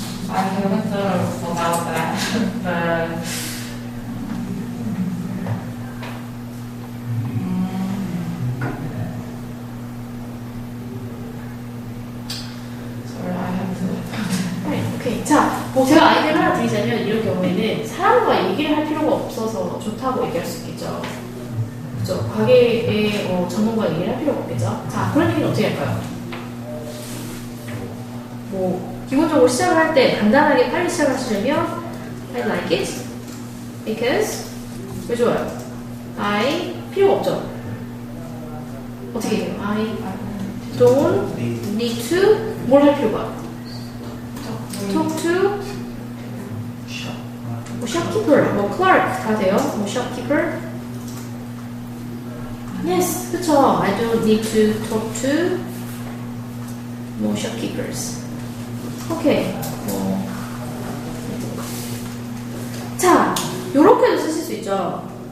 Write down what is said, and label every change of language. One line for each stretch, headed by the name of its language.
English: I haven't thought about that, but sorry, I haven't thought about it. Right, 오케이.
Korean: 자, 뭐 제가 아이디어를 하나 드리자면 이런 경우에는 사람과 얘기를 할 필요가 없어서 좋다고 얘기할 수 있겠죠. 그죠? 가게의 전문가 얘기를 할 필요가 없겠죠. 자, 그런 얘기는 어떻게 할까요? 뭐 기본적으로 시작을 할 때 간단하게 빨리 시작을 하시려면
English: I like it because
Korean: 왜 좋아요? I 필요가 없죠. 어떻게 해요?
English: I don't need to
Korean: 뭘 할 필요가?
English: Talk to 뭐 shopkeeper, 뭐 clerk
Korean: 다 돼요.
English: 뭐 shopkeeper. Yes,
Korean: 그쵸.
English: I don't need to talk to 뭐 shopkeepers. 오케이.
Korean: 자, 요렇게도 쓰실 수 있죠.